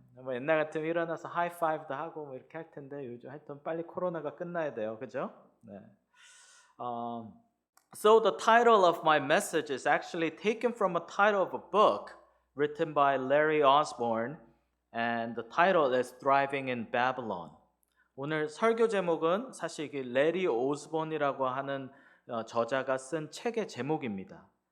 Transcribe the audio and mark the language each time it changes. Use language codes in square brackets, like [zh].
[ko] 뭐 옛날 같으면 일어나서 하이파이브도 하고 뭐 이렇게 할 텐데 요즘 하여튼 빨리 코로나가 끝나야 돼요. 그죠? 네. [en] So the title of my message is actually taken from a title of a book written by Larry Osborne. And the title is Thriving in Babylon. [ko] 오늘 설교 제목은 사실 이게 레리 오스본이라고 하는 저자가 쓴 책의 제목입니다.